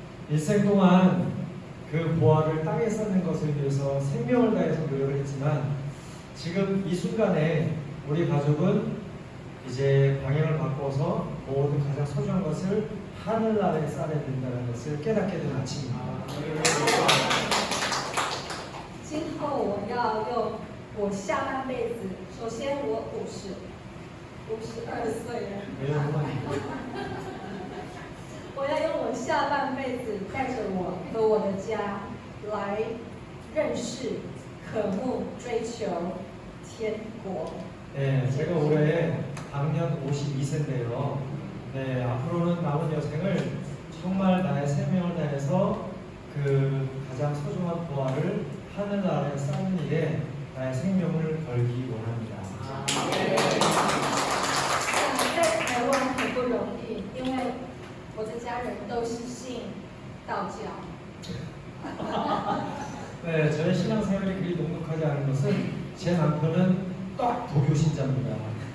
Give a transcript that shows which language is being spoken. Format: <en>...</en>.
<ko>일생 동안 그 보화를 땅에 쌓는 것을 위해서 생명을 다해서 노력을 했지만 지금 이 순간에 우리 가족은 이제 방향을 바꿔서 모든 가장 소중한 것을 하늘나라에 쌓아야 된다는 것을 깨닫게 된 아침입니다.</ko> <zh>今后我要用我下半辈子，首先我52岁了， 我要用我下半辈子带着我和我的家来认识、渴慕、追求天国。</zh> <ko>네, 제가 올해 방년 52세인데요. 네, 앞으로는 남은 여생을 정말 나의 생명을 다해서 그 가장 소중한 보화를 하늘나라에 쌓는 일에 나의 생명을 걸기 원합니다.</ko> <zh>在台湾很不容易，因为我的家人都是信道教。</zh> <ko>네, 저의 신앙생활이 그리 녹록하지 않은 것은 제 남편은 딱 도교 신자입니다.</ko>